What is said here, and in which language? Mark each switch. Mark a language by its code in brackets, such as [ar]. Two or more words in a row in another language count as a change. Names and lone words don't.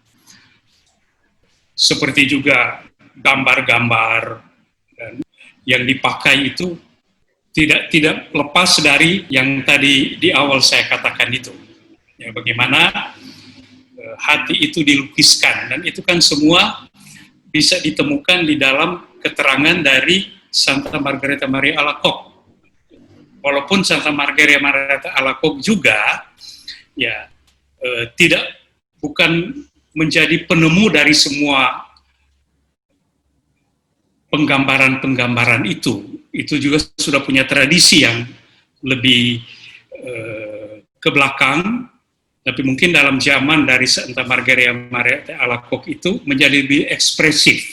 [id] Seperti juga gambar-gambar yang dipakai itu tidak lepas dari yang tadi di awal saya katakan itu, ya, bagaimana hati itu dilukiskan, dan itu kan semua bisa ditemukan di dalam keterangan dari Santa Margareta Maria Alacoque. Walaupun Santa Margareta Maria Alacoque juga, ya, bukan menjadi penemu dari semua penggambaran-penggambaran itu juga sudah punya tradisi yang lebih ke belakang, tapi mungkin dalam zaman dari Santa Margareta Maria Alacoque itu menjadi lebih ekspresif.